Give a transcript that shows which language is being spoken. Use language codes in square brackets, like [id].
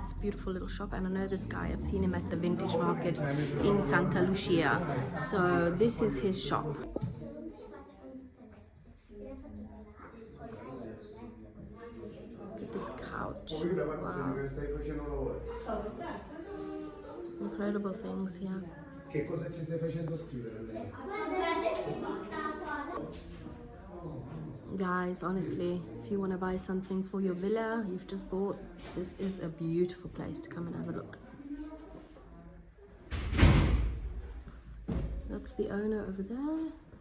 [en] It's a beautiful little shop, and I know this guy. I've seen him at the vintage market in Santa Lucia. So this is his shop. Look at this couch. Wow. Incredible things here. [it] Che cosa ci stai facendo scrivere a lei? [en] Guys, honestly, if you want to buy something for your villa you've just bought, this is a beautiful place to come and have a look. That's the owner over there.